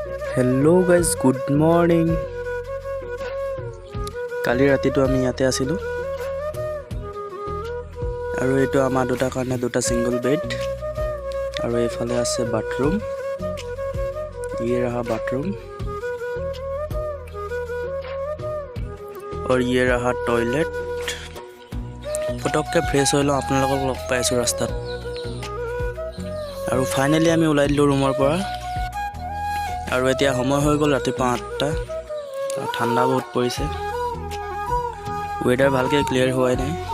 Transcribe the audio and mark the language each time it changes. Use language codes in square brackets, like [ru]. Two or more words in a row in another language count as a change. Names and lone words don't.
[en] Hello guys, good morning. [as] কালি ৰাতিটো আমি ইয়াতে আছিলোঁ আৰু এইটো আমাৰ দুটাৰ কাৰণে দুটা [en] single bed [as] আৰু এইফালে আছে বাথৰুম। [hi] ये रहा बाथरूम और ये रहा टॉयलेट। [as] পটককৈ ফ্ৰেছ হৈ লওঁ, আপোনালোকক লগ পাই আছোঁ ৰাস্তাত। আৰু ফাইনেলি আমি ওলাই দিলোঁ ৰুমৰ পৰা আৰু এতিয়া সময় হৈ গ'ল ৰাতিপুৱা 8টা। ঠাণ্ডা বহুত পৰিছে, ৱেডাৰ ভালকৈ ক্লিয়াৰ হোৱাই নাই।